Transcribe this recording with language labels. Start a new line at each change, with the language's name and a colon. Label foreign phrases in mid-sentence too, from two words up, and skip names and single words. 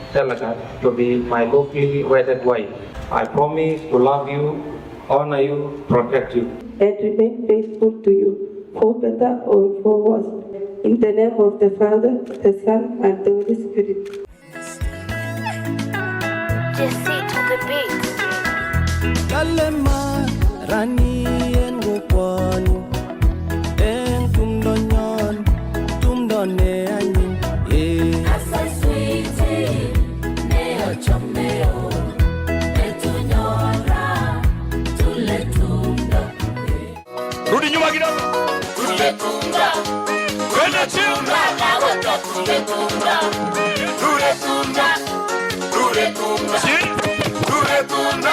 English: to be my lawfully wedded wife. I promise to love you, honor you, protect you, and remain faithful to you, for better or for worse. In the name of the Father, the Son, and the Holy Spirit. Just sit to the beat.
Kalenjin: Kalema rani en gopani en tumdo ne anyin Asa sweetie ne ochomeo etunyora tule tumdo.
Swahili: Rudi nyuma kidogo.
Kalenjin: Tule tumdo.
Swahili: Kwenda chini.
Kalenjin: Weka tule tumdo. Tule tumdo. Tule tumdo. Tule tumdo.